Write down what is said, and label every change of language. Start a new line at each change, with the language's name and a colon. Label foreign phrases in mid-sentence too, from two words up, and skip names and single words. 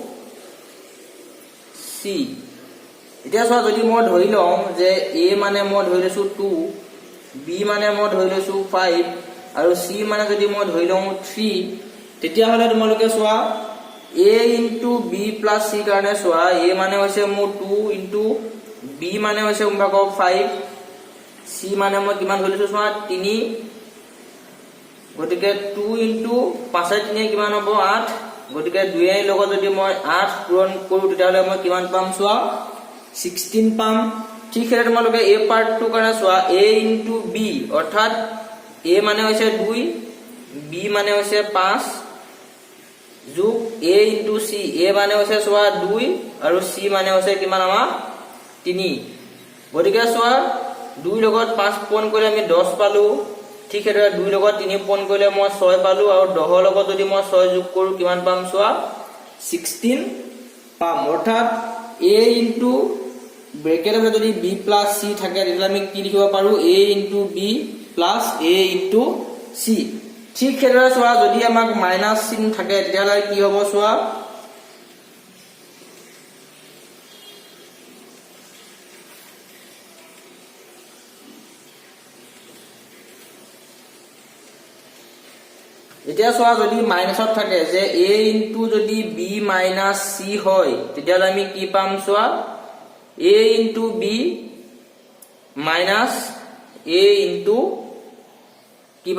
Assamese: c এতিয়া চোৱা যদি মই ধৰি লওঁ যে a মানে মই ধৰি লৈছো 2 b মানে মই ধৰি লৈছো 5 আৰু c মানে যদি মই ধৰি লওঁ 3 তেতিয়া হলে তোমালোকে চোৱা
English: a into b plus c
Assamese: কাৰণে চোৱা a মানে হৈছে মোৰ
English: 2 into b
Assamese: মানে হৈছে উম্ভাগ 5 c মানে মই কিমান ধৰিছো চোৱা 3 গতিকে
English: 2 into 5
Assamese: 3 কিমান হ'ব 8 গতিকে 2 এর লগত যদি মই 8 পূৰণ কৰো তেতিয়া হলে মই কিমান পাম চোৱা 16 পাম ঠিক আছে তোমালোকে a part 2 কাৰণে চোৱা
English: a into b
Assamese: অৰ্থাৎ a মানে হৈছে 2 b মানে হৈছে 5 যোগ
English: a into c
Assamese: a মানে হৈছে চোৱা 2 আৰু c মানে হৈছে কিমান আমাৰ 3 গতিকে চোৱা 2 লগত 5 পূৰণ কৰিলে আমি 10 পালো ঠিক আছে 2 লগত 3 পূৰণ কৰিলে মই 6 পালো আৰু 10 লগত যদি মই 6 যোগ কৰো কিমান পাম চোৱা 16 পাম অৰ্থাৎ
English: a into
Assamese: ব্ৰেকেটৰ যদি
English: b plus c
Assamese: থাকে তেতিয়া আমি কি লিখিব পাৰো
English: a into b plus a into c
Assamese: ঠিক এদৰে চোৱা যদি আমাক মাইনাস চিন থাকে তেতিয়া হলে কি হ'ব চোৱা এতিয়া চোৱা যদি মাইনাসত থাকে যে
English: a into
Assamese: যদি
English: b minus c
Assamese: হয় তেতিয়া হলে আমি কি পাম চোৱা
English: a into b minus a into
Assamese: কি পাম